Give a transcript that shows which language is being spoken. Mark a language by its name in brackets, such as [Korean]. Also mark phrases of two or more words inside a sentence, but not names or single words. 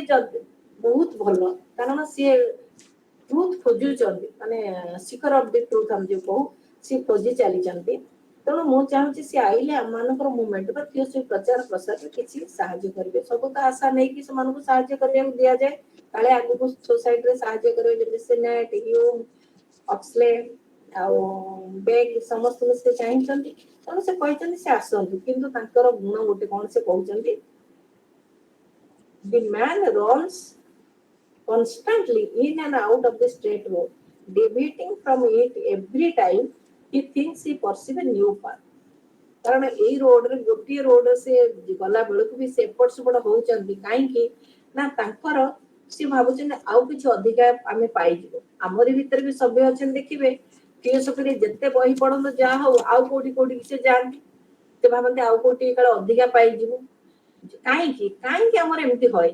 [Odia] ଯଦି ବହୁତ ଭଲ କାରଣ ସିଏ ଟ୍ରୁଥ ଖୋଜୁଛନ୍ତି ମାନେ [English] seeker of the truth [Odia] ଆମେ ଯୋଉ କହୁ ସିଏ ଖୋଜି ଚାଲିଛନ୍ତି ତେଣୁ ମୁଁ ଚାହୁଁଛି ସିଏ ଆଇଲେ ଆମମାନଙ୍କର ମୁଭମେଣ୍ଟ ବା ଥିଓସଫି ପ୍ରଚାର ପ୍ରସାରରେ କିଛି ସାହାଯ୍ୟ କରିବେ ସବୁ ତ ଆଶା ନେଇକି ସେମାନଙ୍କୁ ସାହାଯ୍ୟ କରିବାକୁ ଦିଆଯାଏ କାଳେ ଆଗକୁ ସୋସାଇଟିରେ ସାହାଯ୍ୟ କରିବେ ଯେମିତି ସିନେଟ ହ୍ୟୁମ୍ ଅକ୍ସଲେ ଆଉ ବେଗ ସମସ୍ତଙ୍କୁ ସେ ଚାହିଁଛନ୍ତି ତେଣୁ ସେ କହିଛନ୍ତି ସେ ଆସନ୍ତୁ କିନ୍ତୁ ତାଙ୍କର ଗୁଣ ଗୋଟେ କଣ ସେ କହୁଛନ୍ତି [English] the man runs constantly in and out of the straight road deviating from it every time he thinks he perceives a new path [Odia] କାରଣ ଏଇ ରୋଡରେ ଗୋଟିଏ ରୋଡରେ ସେ ଗଲା ବେଳକୁ ବି ସେ ଏପଟ ସେପଟ ହଉଛନ୍ତି କାହିଁକି ନା ତାଙ୍କର ସିଏ ଭାବୁଛନ୍ତି ଆଉ କିଛି ଅଧିକା ଆମେ ପାଇଯିବୁ ଆମରି ଭିତରେ ବି ସଭ୍ୟ ଅଛନ୍ତି ଦେଖିବେ ଫିଲୋସଫିରେ ଯେତେ ବହି ପଢନ୍ତୁ ଯାହା ହଉ ଆଉ କୋଉଠି କୋଉଠି ସେ ଯାଆନ୍ତି ସେ ଭାବନ୍ତି ଆଉ କୋଉଠି କାଳେ ଅଧିକା ପାଇଯିବୁ କାହିଁକି କାହିଁକି ଆମର ଏମିତି ହୁଏ